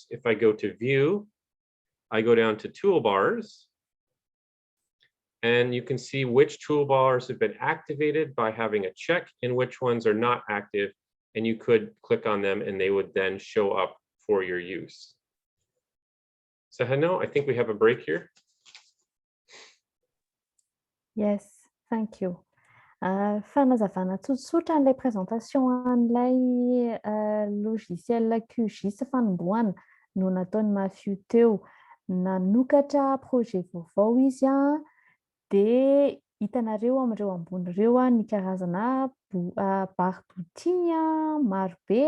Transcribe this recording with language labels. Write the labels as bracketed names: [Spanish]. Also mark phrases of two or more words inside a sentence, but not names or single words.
[English] If I go to View, I go down to Toolbars, and you can see which toolbars have been activated by having a check and which ones are not active, and you could click on them and they would then show up for your use. Seheno, I think we have a break here. Yes, thank you. [Malagasy] Fanazavana tsotsotra an'ilay présentation an'ilay logiciel QGIS fanombohana no nataony Mafio teo. Nanokatra projet vaovao izy dia hitanareo amin'ireo ambony ireo ny karazana barbotiny marobe.